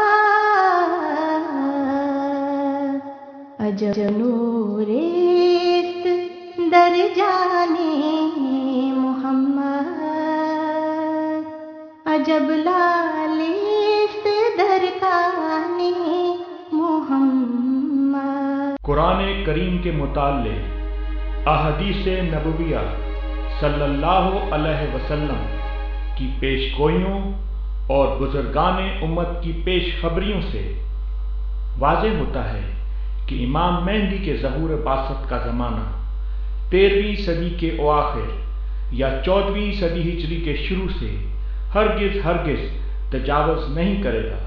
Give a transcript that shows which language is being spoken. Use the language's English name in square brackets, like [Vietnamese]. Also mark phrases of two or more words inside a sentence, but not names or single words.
[Persian] عجب نوریست در جان محمد، عجب لالیست در کان محمد۔ [Urdu] قرآن کریم کے متعلق احادیث نبویہ [Arabic] صلی اللہ علیہ وسلم [Urdu] کی پیش گوئیوں اور بزرگان امت کی پیش خبریوں سے واضح ہوتا ہے کہ امام مہدی کے ظہور بعثت کا زمانہ 13ویں صدی کے اواخر یا 14ویں صدی ہجری کے شروع سے ہرگز تجاوز نہیں کرے گا۔